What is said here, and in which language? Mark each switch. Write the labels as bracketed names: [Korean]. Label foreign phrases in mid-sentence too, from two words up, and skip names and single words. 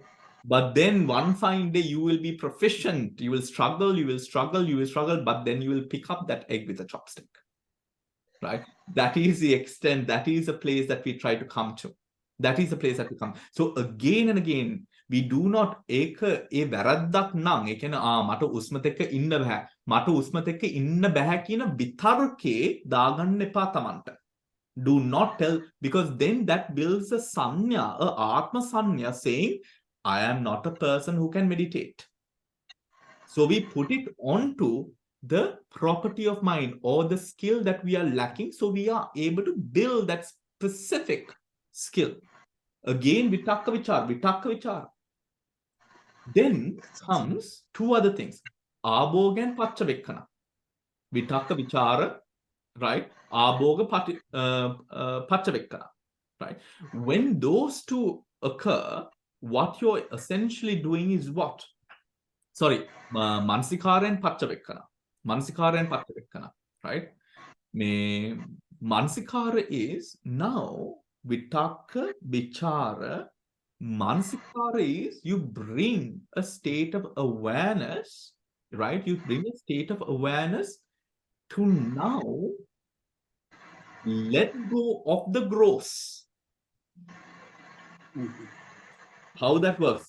[English] But then one fine day you will be proficient. You will struggle, but then you will pick up that egg with a chopstick, right? That is the extent, that is the place that we try to come to. That is the place that we come. So again and again, we do not [Sinhala] වැරද්දක් නම් ඒ කියන්නේ මට උස්මත් එක්ක ඉන්න බෑ. මට උස්මත් එක්ක ඉන්න බෑ කියන විතර්කේ දාගන්න එපා තමන්ට. [English] Do not tell, because then that builds a sanya, a atma sanya, saying, I am not a person who can meditate. So we put it onto the property of mind or the skill that we are lacking. So we are able to build that specific skill. [Pali] Again, vitakka vichara. [English] Then comes two other things. [Pali] Abhoga and paccavekkhana. Vitakka vichara, [English] right? [Pali] Abhoga paccavekkhana, right? [English] When those two occur, what you're essentially doing is what? Sorry, manasikāra and paccavekkhana. Manasikāra and paccavekkhana, right? Manasikāra is now [Pali] vitakka vichara. [English] Manasikāra is you bring a state of awareness, right? You bring a state of awareness to now let go of the gross. How that works?